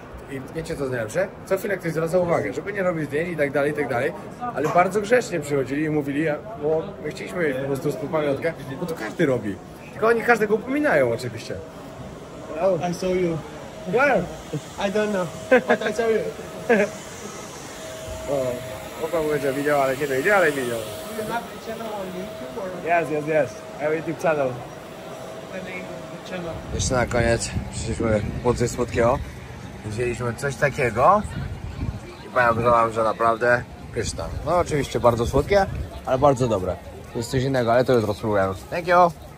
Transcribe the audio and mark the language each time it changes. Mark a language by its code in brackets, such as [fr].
[pl] I wiecie co jest najlepsze? Co chwilę ktoś zwraca uwagę, żeby nie robić zdjęć i tak dalej, ale bardzo grzecznie przychodzili i mówili, bo my chcieliśmy mieć po prostu z pamiątkę, bo to każdy robi. Tylko oni każdego upominają oczywiście. [en] I saw you. Where? I don't know, but I saw you. [pl] Chłopak mówi, że widział, ale nie dojdzie, ale widział. [en] You have a channel on YouTube or Yes. I have YouTube channel. the name of the channel? [pl] Jeszcze na koniec przyszliśmy po coś słodkiego. Wzięliśmy coś takiego i powiem wam, że naprawdę pyszne. No oczywiście bardzo słodkie, ale bardzo dobre. To jest coś innego, ale to jutro spróbujemy. [en] Thank you.